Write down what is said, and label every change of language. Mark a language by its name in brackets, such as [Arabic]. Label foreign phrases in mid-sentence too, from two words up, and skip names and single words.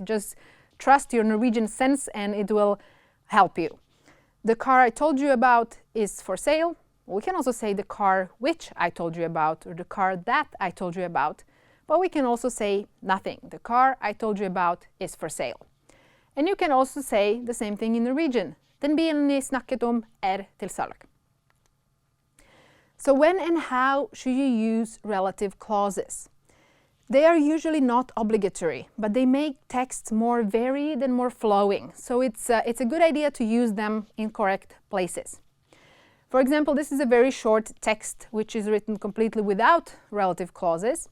[English] Just trust your Norwegian sense and it will help you. The car I told you about is for sale. We can also say the car which I told you about, or the car that I told you about. But we can also say nothing. The car I told you about is for sale. And you can also say the same thing in Norwegian. [Norwegian] Den bilen jeg snakket om til salg. [English] So when and how should you use relative clauses? They are usually not obligatory, but they make texts more varied and more flowing. So it's a good idea to use them in correct places. For example, this is a very short text which is written completely without relative clauses.